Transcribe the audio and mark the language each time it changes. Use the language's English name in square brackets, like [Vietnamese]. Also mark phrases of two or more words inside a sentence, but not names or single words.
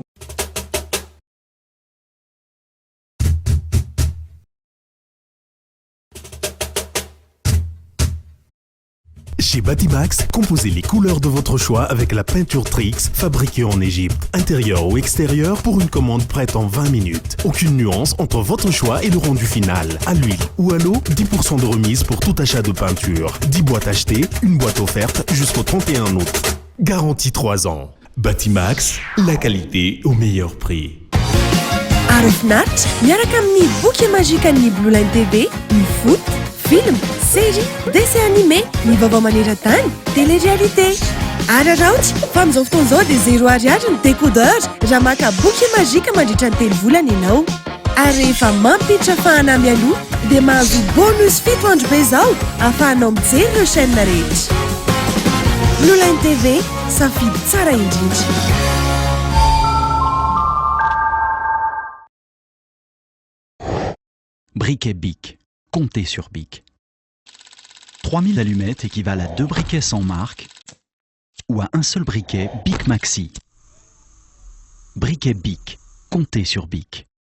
[French] Chez Batimax, composez les couleurs de votre choix avec la peinture Trix fabriquée en Égypte, intérieur ou extérieur, pour une commande prête en 20 minutes. Aucune nuance entre votre choix et le rendu final. À l'huile ou à l'eau, 10% de remise pour tout achat de peinture. 10 boîtes achetées, une boîte offerte jusqu'au 31 août. Garantie 3 ans. Batimax, la qualité au meilleur prix. [Malagasy] Arifnat, miaraka amin'ny boky magique an'ny Blue Line TV, ny [French] foot, film, série, dessin animé, [Malagasy] ny vaovao maneran-tany, télé-réalité. Araraoty fa amin'izao fotoana izao dia 0 ariary ny décodeur raha maka boky magique mandritra ny 3 volana ianao. Ary rehefa mampiditra fahana mialoha dia mahazo bonus 7 andro be izao ahafahanao mijery ireo chaîne rehetra. Blue Line TV, safidy tsara indrindra. [French] Briquet Bic. Comptez sur Bic. 3000 allumettes équivalent à 2 briquets sans marque ou à un seul briquet Bic Maxi. Briquet Bic. Comptez sur Bic.